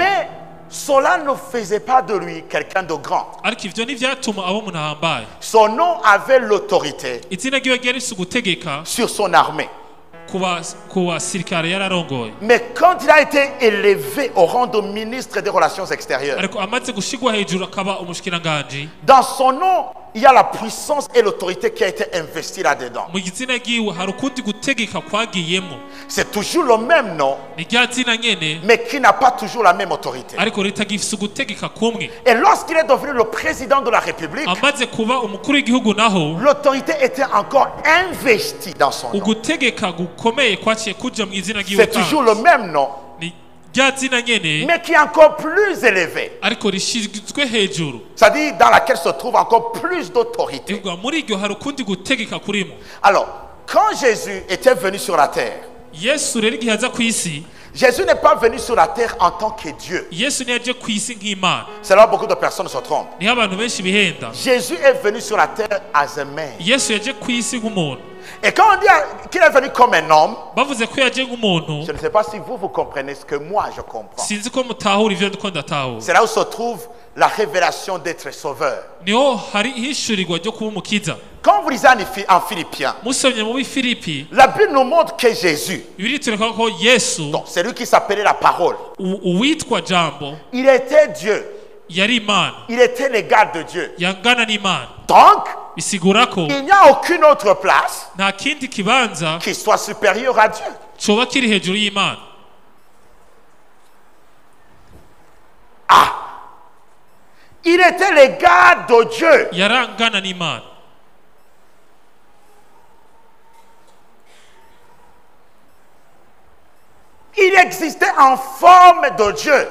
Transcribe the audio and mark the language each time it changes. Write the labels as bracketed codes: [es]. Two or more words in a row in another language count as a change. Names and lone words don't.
[fr] Mais cela ne faisait pas de lui quelqu'un de grand. [rn] Ariko ivyo ntivyatuma aba umuntu ahambaye. [fr] Son nom avait l'autorité [rn] Izina ryiwe ryari rifise ugutegeka [fr] sur son armée. [rn] ku basirikare yararongoye. [fr] Mais quand il a été élevé au rang de ministre des Relations extérieures, [rn] Ariko amaze gushigwa hejuru akaba umushikiranganji, [fr] dans son nom, il y a la puissance et l'autorité qui a été investie là-dedans. [rn] mu gitsina ryiwe hari ukundi gutegeka kwagiyemo. [fr] C'est toujours le même nom, [rn] Ni rya zina nyene [fr] mais qui n'a pas toujours la même autorité. [rn] ariko ritagifise ugutegeka kumwe. [fr] Et lorsqu'il est devenu le président de la République, [rn] Amaze kuba umukuru w'igihugu naho [fr] l'autorité était encore investie dans son nom. [rn] ugutegeka gukomeye kwaciye kuja mu izina ryiwe [fr] C'est toujours le même nom, [rn] ni rya zina nyene [fr] mais qui est encore plus élevé. [rn] ariko rishizwe hejuru. [fr] C'est-à-dire dans laquelle se trouve encore plus d'autorité. [rn] Ivuga muri iryo hari ukundi gutegeka kurimo. [fr] Alors, quand Jésus était venu sur la terre, [rn] Yesu rero igihe aza ku isi, [fr] Jésus n'est pas venu sur la terre en tant que Dieu. [rn] Yesu ntiyaje ku isi nk'Imana. [fr] C'est là où beaucoup de personnes se trompent. [rn] Niho abantu benshi bihenda. [fr] Jésus est venu sur la terre [en] as a man. [rn] Yesu yaje ku isi nk'umuntu. [fr] Et quand on dit qu'il est venu comme un homme, [rn] Bavuze ko yaje nk'umuntu, [fr] je ne sais pas si vous comprenez ce que moi je comprends. [rn] sinzi ko mutahura ivyo ndiko ndatahura. [fr] C'est là où se trouve la révélation d'être sauveur. [rn] Niho hari ihishurirwa ryo kuba umukiza. [fr] Quand vous lisez en Philippiens, [rn] Musomye mu Bifilipi, [fr] la Bible nous montre que Jésus, [rn] Bibiliya itwereka ko Yesu [fr] donc c'est lui qui s'appelait la parole, [rn] uwitwa Jambo [fr] il était Dieu, [rn] yari Imana, [fr] il était l'égal de Dieu. [rn] yangana n'Imana. [fr] Donc, [rn] Bisigura ko [fr] il n'y a aucune autre place [rn] nta kindi kibanza [fr] qui soit supérieure à Dieu. [rn] coba kiri hejuru y'Imana. [fr] Il était l'égal de Dieu. [rn] Yarangana n'Imana. [fr] Il existait en forme de Dieu.